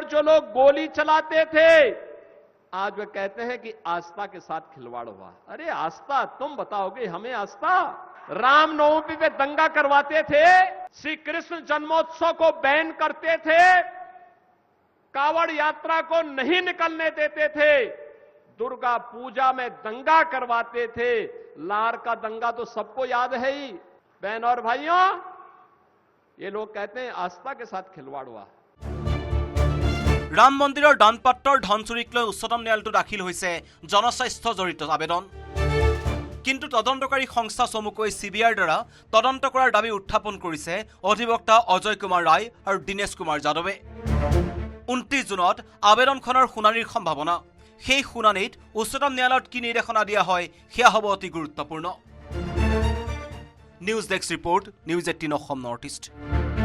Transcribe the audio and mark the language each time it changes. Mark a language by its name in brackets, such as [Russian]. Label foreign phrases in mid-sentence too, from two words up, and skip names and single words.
[Hindi] जो लोग गोली चलाते थे आज वे कहते हैं कि आस्था के साथ खिलवाड़ हुआ अरे आस्था तुम बताओगे हमें आस्था राम नवमी पे दंगा करवाते थे श्री कृष्ण जन्मोत्सव को बैन करते थे कावड़ यात्रा को नहीं निकलने देते थे दुर्गा पूजा में दंगा करवाते थे लार का दंगा तो सबको याद है ही बहन और भाइयों ये लोग कहते हैं आस्था के साथ खिलवाड़ हुआ [Assamese] ৰাম মন্দিৰৰ দানপাত্ৰৰ ধন চুৰিক লৈ উচ্চতম ন্যায়ালয়ত দাখিল হৈছে জনস্বাস্থ্য জড়িত আবেদন কিন্তু তদন্তকাৰী সংস্থা চমুকৈ চিবিআইৰ দ্বাৰা তদন্ত কৰাৰ দাবী উত্থাপন কৰিছে অধিবক্তা অজয় কুমাৰ ৰায় আৰু দীনেশ কুমাৰ যাদৱে 29 জুনত আবেদনখনৰ শুনানিৰ সম্ভাৱনা সেই শুনানিত উচ্চতম ন্যায়ালয়ত কি নিৰ্দেশনা দিয়া হয় সেয়া হ'ব অতি গুৰুত্বপূৰ্ণ [English] news desk report [Assamese] নিউজ 18 অসম নৰ্থ ইষ্ট